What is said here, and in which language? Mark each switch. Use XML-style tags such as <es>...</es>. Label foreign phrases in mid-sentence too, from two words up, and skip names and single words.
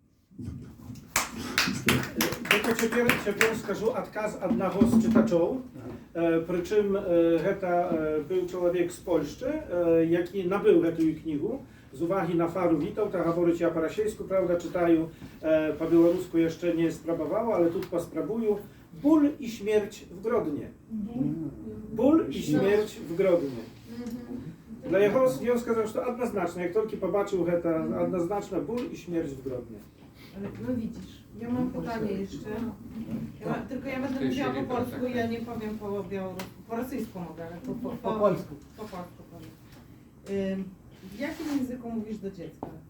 <be>Цяпер скажу адказ аднаго з чытачоў. Прычым гэта быў чалавек з Польшчы, які набыў гэтую кнігу. З увагі на фару вітаў, так гаворыць я па-расейску, правда, чытаю, па-беларуску яшчэ не спрабаваў, ale тут паспрабую.</be> <pl>Ból i śmierć w Grodnie. Ból i śmierć w Grodnie. Dla jego on</pl> <ru>сказал, что однозначно,</ru> <pl>jak tylko pobaczył to однозначно ból i śmierć w Grodnie. Ale no widzisz, ja mam pytanie jeszcze. Tylko ja będę mówiła po polsku, ja nie powiem po białorusku, po rosyjsku mogę, ale po polsku. Po polsku powiem. W jakim języku mówisz do dziecka?</pl>